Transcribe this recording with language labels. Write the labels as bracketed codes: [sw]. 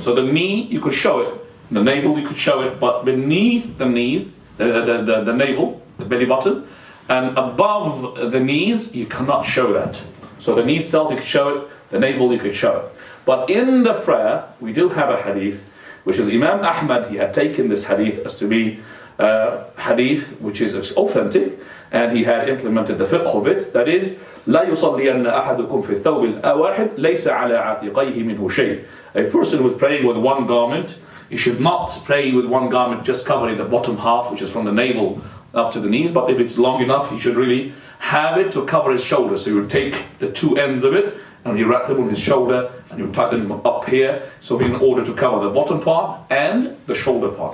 [en] So the knee, you could show it, the navel, you could show it, but beneath the knees, the navel, the belly button, and above the knees, you cannot show that. So the knee itself, you could show it, the navel, you could show it. But in the prayer, we do have a hadith, which is Imam Ahmad, he had taken this hadith as to be hadith which is authentic, and he had implemented the fiqh of it. That is, [ar] لا يصلين أحدكم في الثوب الواحد ليس على عاتقيه منه شيء. [en] A person who is praying with one garment, he should not pray with one garment just covering the bottom half, which is from the navel up to the knees, but if it's long enough, he should really have it to cover his shoulder. So he would take the two ends of it and he wrapped them on his shoulder and he would tighten them up here, so in order to cover the bottom part and the shoulder part.